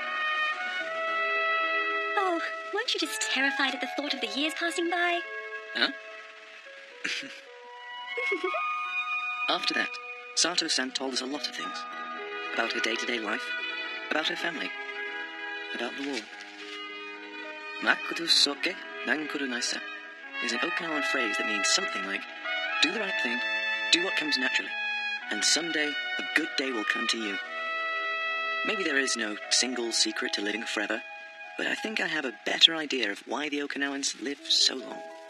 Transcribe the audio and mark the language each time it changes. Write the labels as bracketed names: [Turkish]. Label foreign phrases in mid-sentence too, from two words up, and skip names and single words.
[English] Oh, weren't you just terrified at the thought of the years passing by? Huh? After that, Sato-san told us a lot of things. About her day-to-day life, about her family, about the war. [Central Okinawan] Makoto soke nankuru naisa [English] is an Okinawan phrase that means something like, do the right thing, do what comes naturally, and someday a good day will come to you. Maybe there is no single secret to living forever, but I think I have a better idea of why the Okinawans live so long.